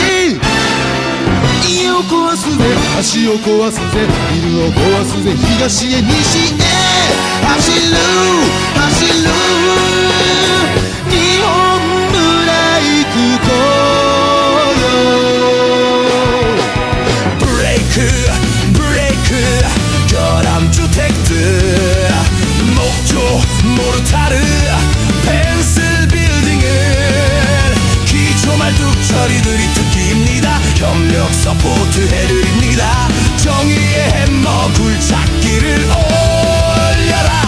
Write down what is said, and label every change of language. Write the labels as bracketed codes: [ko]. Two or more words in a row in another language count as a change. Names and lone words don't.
[ja] 家を壊すぜ橋を壊すぜビルを壊すぜ東へ西へ走る走る日本ブレイク工業。 [ko] 브레이크 브레이크 결함주택들 목조 모르타르 펜슬 빌딩을 기초말뚝 처리들이 특기입니다. 협력 서포트 해드립니다. 정의의 햄머 굴착기를 올려라.